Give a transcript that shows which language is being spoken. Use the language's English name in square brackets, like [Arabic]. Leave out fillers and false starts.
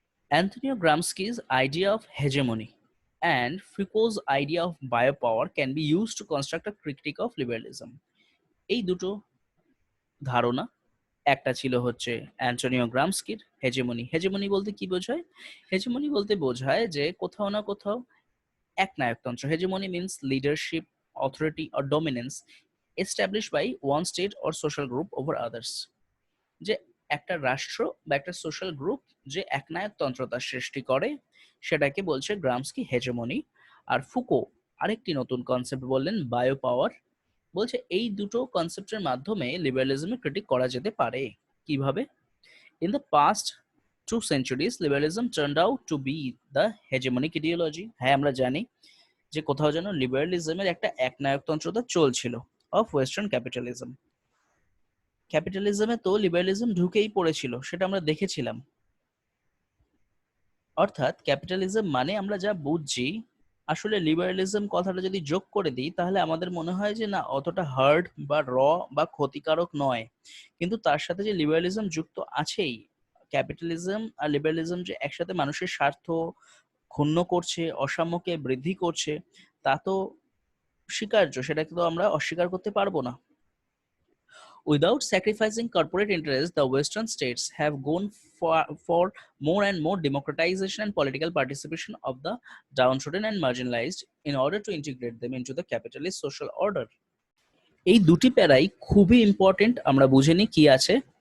[English] Antonio Gramsci's idea of hegemony and Foucault's idea of biopower can be used to construct a critique of liberalism. [Bangla] এই দুটো ধারণা, একটা ছিল হচ্ছে Antonio গ্রামস্কির hegemony. Hegemony বলতে কি বোঝায়? হেজেমনি বলতে বোঝায় যে কোথাও না কোথাও একনায়কতন্ত্র। [English] Hegemony means leadership, authority or dominance established by one state or social group over others. [Bangla] যে একটা রাষ্ট্র বা একটা সোশ্যাল গ্রুপ যে একনায়কতন্ত্রতা সৃষ্টি করে, সেটাকে বলছে গ্রামস্কি হেজেমনি। আর ফুকো আরেকটি নতুন কনসেপ্ট বললেন, বায়ো পাওয়ার। বলছে এই দুটো কনসেপ্টের মাধ্যমে লিবারালিজমে ক্রিটিক করা যেতে পারে। কিভাবে? [English] In the past 2 centuries liberalism turned out to be the hegemonic ideology. [Bangla] হ্যাঁ, আমরা জানি যে কোথাও যেন লিবারালিজমের একটা একনায়কতন্ত্রতা চলছিল [English] Of western capitalism. [Bangla] ক্যাপিটালিজমে তো লিবারালিজম ঢুকেই পড়েছিল, সেটা আমরা দেখেছিলাম। অর্থাৎ ক্যাপিটালিজম মানে আমরা যা বুঝছি, আসলে লিবারালিজম কথাটা যদি যোগ করে দিই তাহলে আমাদের মনে হয় যে না, অতটা হার্ড বা বা ক্ষতিকারক নয়। কিন্তু তার সাথে যে লিবারালিজম যুক্ত আছেই, ক্যাপিটালিজম আর লিবারালিজম যে একসাথে মানুষের স্বার্থ ক্ষুণ্ণ করছে, অসাম্যকে বৃদ্ধি করছে, তা তো স্বীকার্য, সেটাকে তো আমরা অস্বীকার করতে পারবো না। [English] Without sacrificing corporate interests, the Western states have gone for more and more democratization and political participation of the downtrodden and marginalized in order to integrate them into the capitalist social order. [Bangla] এই দুটি প্যারাই খুবই important, আমরা বুঝে নিই কি আছে।